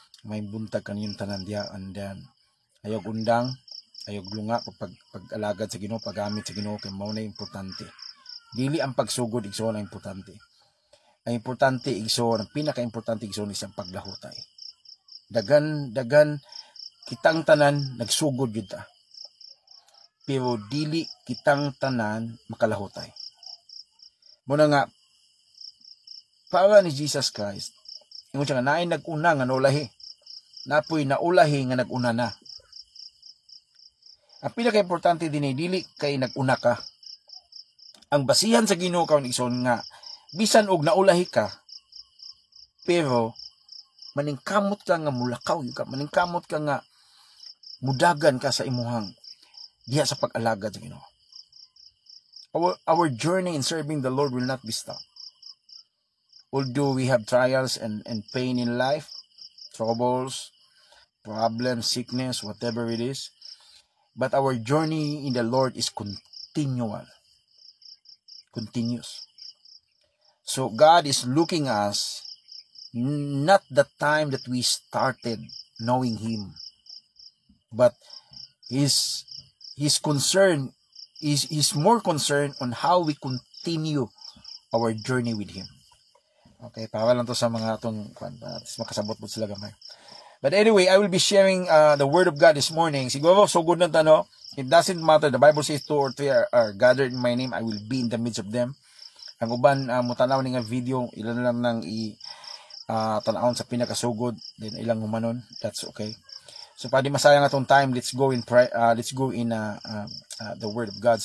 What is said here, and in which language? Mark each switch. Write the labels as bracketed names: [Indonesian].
[Cebuano] May buntag kaniyong tanan diha, and then ayog undang, ayog lunga pag-alagad sa Ginoo, paggamit sa Ginoo kay mao na importante. Dili ang pagsugod igsoon ang importante. Ang importante igsoon, ang pinaka-importante igsoon is ang paglahutay. Dagan kitang tanan nagsugod jud ta. Pero dili kitang tanan makalahutay. Muna nga para ni Jesus Christ, ingon siya nga naay nag-una nga naulahi. Napoy naulahi nga nag-una na. Ang pinaka-importante dinhi dili kay nag-una ka. Ang basihan sa Ginoo karon igsoon nga bisan og naulahi ka, pero maningkamot ka nga mulakaw ka, maningkamot ka nga mudagan ka sa imuhang diha sa pag-alagad sa Ginoo. [English] Our journey in serving the Lord will not be stopped. Although we have trials and pain in life, troubles, problems, sickness, whatever it is, but our journey in the Lord is continuous. So God is looking us not the time that we started knowing Him, but His concern is more concerned on how we continue our journey with Him. [Cebuano] Okay, para lang to sa mga atong makasabot po sila gamay. [English] But anyway, I will be sharing the Word of God this morning. [Cebuano] Siguro, so good na tano. [English] It doesn't matter. The Bible says 2 or 3 are gathered in my name, I will be in the midst of them. [Cebuano] Ang uban mutanaw ni nga video, ilan lang nang tanawon sa pinakasugod, [English] then ilang humanon, that's okay. [Cebuano] So padi masayang atong time, [English] let's go in the word of God.